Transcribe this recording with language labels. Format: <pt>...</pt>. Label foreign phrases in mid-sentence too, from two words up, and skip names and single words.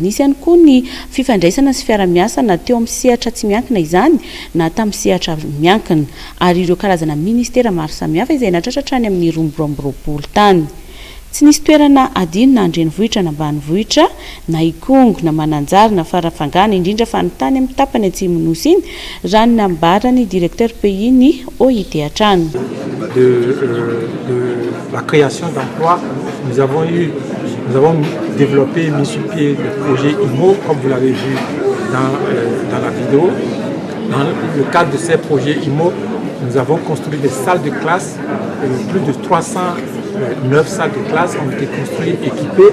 <mg>Nisy ihany koa ny fifandraisana sy fiara-miasa na teo amin'ny sehatra tsy miankina izany na tamin'ny sehatra miankina ary ireo karazana ministera maro samihafa izay natratra any amin'ny 2020 tany. Tsy nisy toerana adino na andrenivohitra na ambanivohitra na ikongo na mananjary na farafangana indrindra fa ny tany amin'ny tapany atsimon'Nosy iny raha ny nambarany</mg> <fr>directeur pays</fr> <mg>ny OIT hatrany.</mg> <fr>La création d'emplois, nous avons développé, mis sur pied le projet IMO, comme vous l'avez vu dans la vidéo. Dans le cadre de ces projets IMO, nous avons construit des salles de classe, plus de 309 salles de classe ont été construites, équipées.</fr>